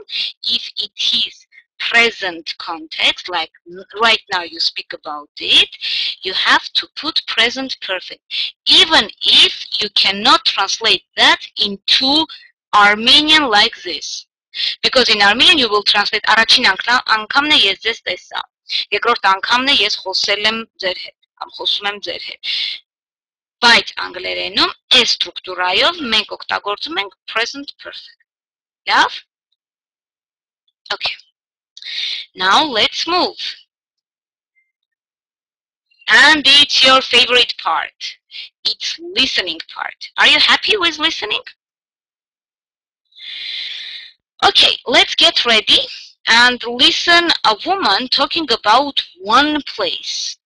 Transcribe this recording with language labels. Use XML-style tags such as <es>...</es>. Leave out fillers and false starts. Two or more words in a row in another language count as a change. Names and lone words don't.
<en>If it is present context, like right now you speak about it, you have to put present perfect. Even if you cannot translate that into Armenian like this. Because in Armenian you will translate</en> <hy>առաջին անգամն է ես ձեզ տեսա, երկրորդ անգամն է ես խոսել եմ ձեր հետ, կամ խոսում եմ ձեր հետ։ Բայց անգլերենում այս ստրուկտուրայով մենք օգտագործում ենք</hy> <en>present perfect. Լավ? Okay. Now let's move. And it's your favorite part. It's listening part. Are you happy with listening? Okay, let's get ready and listen a woman talking about one place.</en>